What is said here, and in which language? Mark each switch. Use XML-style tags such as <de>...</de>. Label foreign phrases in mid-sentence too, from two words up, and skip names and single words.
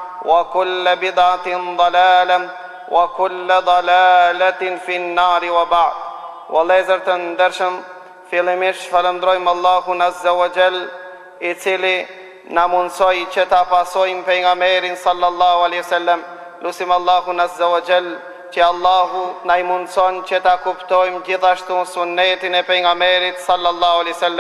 <ar>وكل بدعة ضلالة وكل ضلالة في النار وبعد</ar> <sq>واللezër të ndershëm fillimisht falëndrojmë Allahun</sq> <ar>عز وجل</ar> <sq>I cili na mundsoi që ta pasojmë pejgamberin</sq> <ar>صلى الله عليه وسلم</ar> <sq>lutim Allahun</sq> <ar>عز وجل</ar> <sq>që Allahu na I mundson që ta kuptojmë gjithashtu sunnetin e pejgamberit</sq> <ar>صلى الله عليه وسلم.</ar>